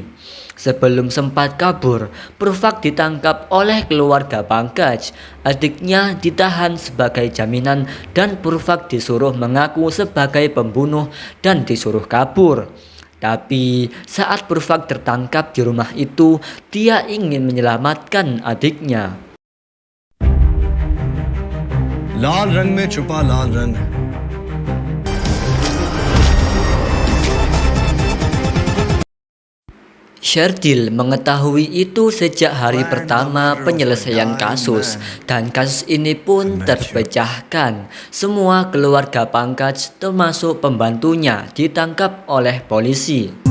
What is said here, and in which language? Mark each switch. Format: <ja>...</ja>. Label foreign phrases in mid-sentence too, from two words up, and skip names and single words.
<id>Sebelum sempat kabur, Purvak ditangkap oleh keluarga Pankaj. Adiknya ditahan sebagai jaminan dan Purvak disuruh mengaku sebagai pembunuh dan disuruh kabur. Tapi saat Purvak tertangkap di rumah itu, dia ingin menyelamatkan adiknya.</id> <hi>लाल रंग में छुपा लाल रंग</hi> <id>Serdil mengetahui itu sejak hari pertama penyelesaian kasus, dan kasus ini pun terpecahkan. Semua keluarga Pankaj termasuk pembantunya ditangkap oleh polisi.</id>